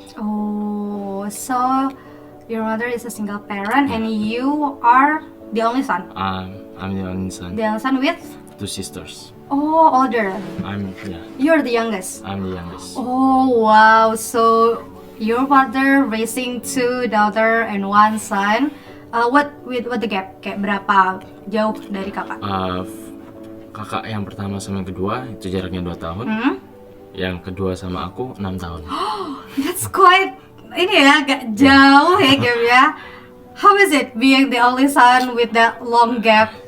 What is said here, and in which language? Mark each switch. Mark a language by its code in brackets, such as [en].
[en] Oh, so your mother is a single parent and you are the only son. I'm the only son. The only son with? 2 sisters. Oh, older. You're the youngest. I'm the youngest. Oh, wow. So your mother raising 2 daughter and 1 son. What the gap? [id] Kayak berapa jauh dari kakak? Kakak yang pertama sama yang kedua itu jaraknya 2 tahun. Yang kedua sama aku 6 tahun. [en] That's quite [id] ini ya, agak jauh ya gapnya. [en] How is it being the only son with that long gap?